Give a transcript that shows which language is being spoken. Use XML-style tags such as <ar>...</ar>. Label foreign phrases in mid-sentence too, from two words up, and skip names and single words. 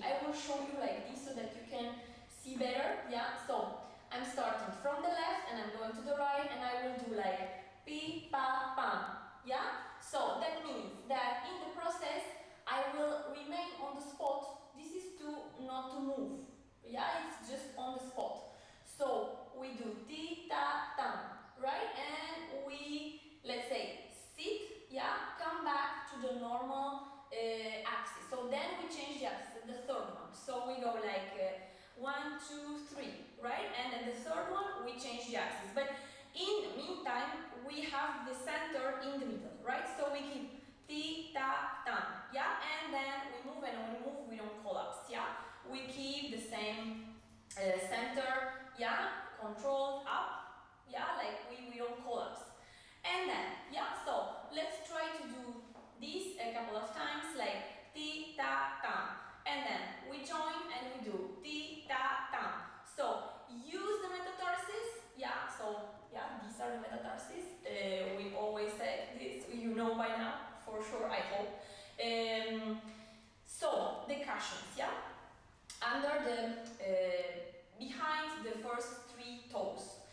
<en>I will show you like this so that you can see better, yeah, so I'm starting from the left and I'm going to the right and I will do like pi, pa, pam, yeah, so that means that in the process I will remain on the spot. This is to not to move, yeah, it's just on the spot. So we do ti, ta, tam, right? And we, let's say, sit, yeah, come back to the normal axis. So then we change the axis, the third one. So we go like 1, 2, 3, right? And then the third one, we change the axis. But in the meantime, we have the center in the middle, right? So we keep ti, ta, tam, yeah? And then we move, and when we move, we don't collapse, yeah? We keep the same center, yeah, controlled up, yeah, like we don't collapse. And then, yeah, so let's try to do this a couple of times, like ti, ta, tam. And then we join and we do ti, ta, tam. So use the metatarsus, yeah, so yeah, these are the metatarsus. We always say this, you know by now, for sure, I hope. So the cushions, yeah, under the, behind the first 3 toes.</en>